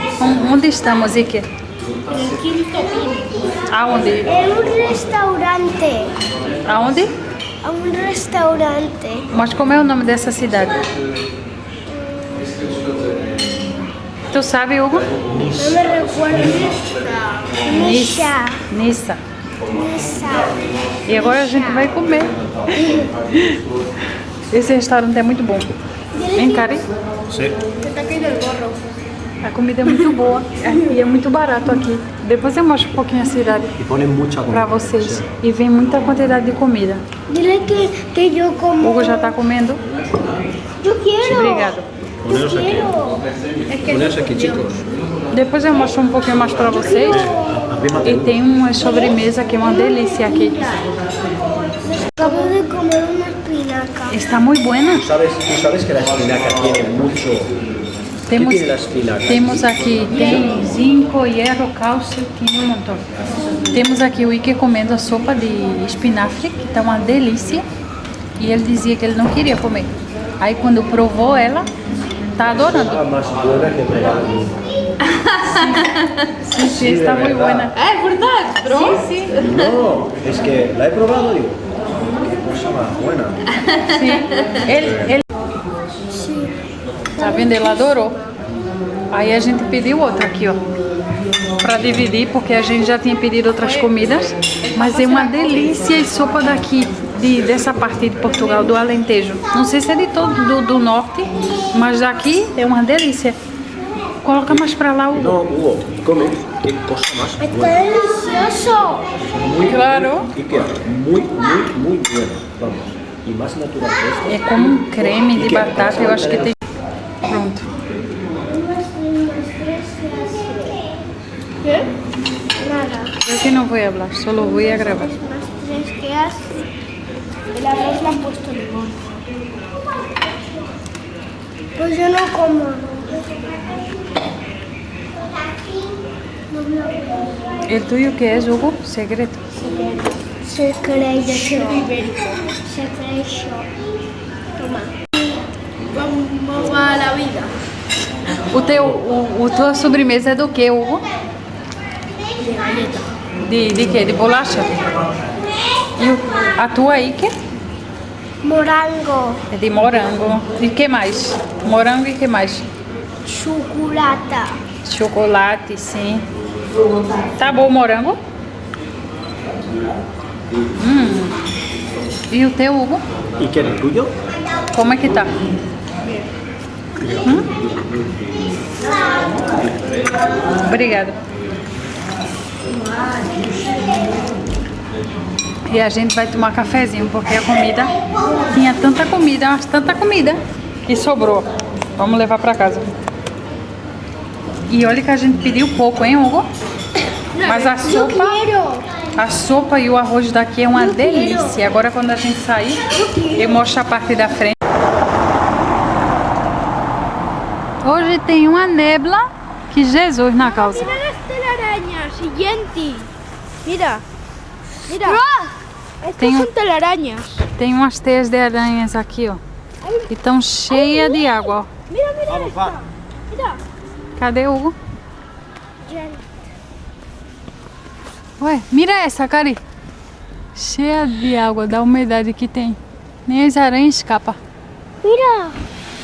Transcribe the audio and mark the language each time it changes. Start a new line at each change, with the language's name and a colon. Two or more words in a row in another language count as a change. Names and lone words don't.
Portuguese: Onde estamos, Iker?
Spanish: En Quinto Pino.
Portuguese: Aonde?
Spanish: En un restaurante.
Portuguese: Aonde?
Spanish: A un restaurante.
Portuguese: Mas como é o nome dessa cidade? Tu sabe, Hugo?
Spanish: No me recuerdo. Nisha. Nissa. Nisha.
Portuguese: E agora a gente vai comer. Esse restaurante é muito bom. Hein, Kari?
Spanish: Sí. Te está cayendo el gorro.
Portuguese: A comida é muito boa e é muito barato aqui. Depois eu mostro um pouquinho a cidade
Spanish: Y ponen mucha
Portuguese: pra
Spanish: comida.
Portuguese: vocês. E vem muita quantidade de comida.
Spanish: Dile que yo
Portuguese: O
Spanish: como.
Portuguese: Hugo já tá comendo.
Spanish: Yo quiero.
Portuguese: Obrigado.
Spanish: Yo quiero. Ponerse aquí, chicos.
Portuguese: Depois eu mostro um pouquinho mais pra vocês. E tem uma sobremesa que é uma delícia aqui.
Spanish: Acabo de comer una espinaca.
Portuguese: Está muito boa.
Spanish: Tú sabes que la espinaca tiene mucho...
Portuguese: Temos,
Spanish: tiene la espinaca?
Portuguese: temos aqui, tem zinco, hierro, cálcio, tem um montão. Temos aqui o Iker comendo a sopa de espinafre, que tá uma delícia. E ele dizia que ele não queria comer. Aí quando provou ela, tá adorando.
Spanish: Está más buena que regalo.
Portuguese: Sim, sim, está
Spanish: de
Portuguese: muito boa.
Spanish: verdad.
Portuguese: É verdade, pronto. Sim, sim.
Spanish: No, es que la he probado y digo, qué cosa más buena.
Portuguese: Sim. Ele... Tá vendo? Ele adorou. Aí a gente pediu outra aqui, ó. Pra dividir, porque a gente já tinha pedido outras comidas. Mas é uma delícia e sopa daqui, dessa parte de Portugal, do Alentejo. Não sei se é de todo do norte, mas daqui é uma delícia. Coloca mais pra lá, Hugo.
Spanish: No, Hugo, come. Qué cosa más
Portuguese: Está
Spanish: buena.
Portuguese: delicioso.
Spanish: Muy, Claro. Y que muy buena. Vamos. Y más natural que esto.
Portuguese: É como um creme de batata, eu acho que tem... Pronto.
Spanish: ¿Qué?
Portuguese: Nada. Eu que não vou falar, só vou gravar.
Spanish: Las tres que has. El arroz le han puesto limón. Pues yo no como. El tuyo
Portuguese: que é, Hugo? Segredo.
Spanish: Secreto. Secreto. Toma. Vamos a la vida.
Portuguese: Tua sobremesa é do que, Hugo?
Spanish: De galleta.
Portuguese: De quê? De bolacha? E a tua aí, que? Morango. É de morango. E que mais? Morango e que mais? Chocolate. Chocolate, sim. Tá bom o morango? E o teu, Hugo?
Spanish: ¿Y qué es el tuyo?
Portuguese: Como é que tá? Obrigada. E a gente vai tomar cafezinho, porque a comida tinha tanta comida, mas tanta comida que sobrou. Vamos levar pra casa. E olha que a gente pediu pouco, hein, Hugo? Mas a sopa e o arroz daqui é uma delícia. Agora quando a gente sair, eu mostro a parte da frente. Hoje tem uma nebla que Jesus na causa.
Spanish: Mira las telarañas, siguiente. Mira. Mira. Estas
Portuguese: Tem
Spanish: son telarañas.
Portuguese: Tem umas teias de aranhas aqui, ó. E estão cheias de água, ó.
Spanish: Mira, mira. Vamos, va. Mira.
Portuguese: Cadê o Hugo? Jen. Ué, mira essa, Cari. cheia de água, da umidade que tem. Nem as aranhas escapam.
Spanish: Mira.